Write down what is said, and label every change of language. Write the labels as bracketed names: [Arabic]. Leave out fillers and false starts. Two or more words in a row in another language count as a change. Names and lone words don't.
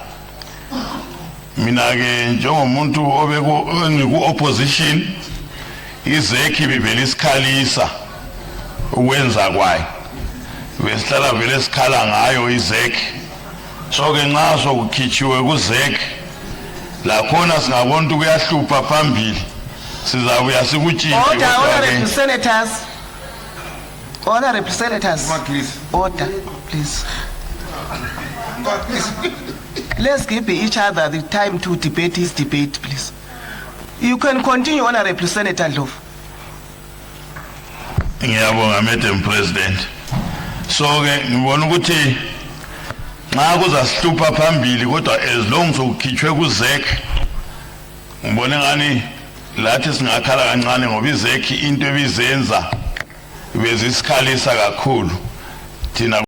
[North Ndebele] Mina ke njengomuntu obeku-opposition, iZEC bivele isikhalisa ukwenza kwayo, besihlala vele sikhala ngayo iZEC. So ke nxa sokukhitshiwe kuZEC lakhona singabona ukuthi kuyahlupha phambili, sizabuya sikutshintshe. [English] Honorable Senators. Honorable Senators. Order, please. Let's give each other the time to debate his debate, please. You can continue, Honorable Senator Ndlovu. [North Ndebele] Ngiyabonga [English] Madam President. [North Ndebele] So ke ngibona ukuthi nxa kuzasihlupha phambili kodwa [English] as long [North Ndebele] sokukhitshwe kuZEC, ngibona ngani lathi singakhala kancane ngoba iZEC into ebizenza bezisikhalisa kakhulu thina.